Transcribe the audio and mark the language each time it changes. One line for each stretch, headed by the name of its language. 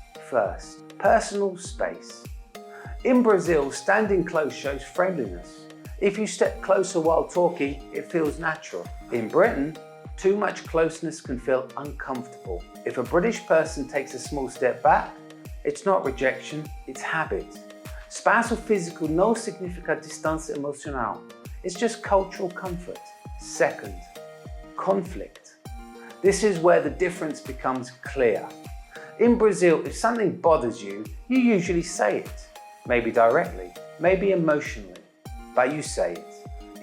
English: First, personal space. In Brazil, standing close shows friendliness. If you step closer while talking, it feels natural. In Britain, too much closeness can feel uncomfortable. If a British person takes a small step back, it's not rejection, it's habit.
Portuguese: Espaço físico não significa distância emocional.
English: It's just cultural comfort. Second, conflict. This is where the difference becomes clear. In Brazil, if something bothers you, you usually say it. Maybe directly, maybe emotionally, but you say it.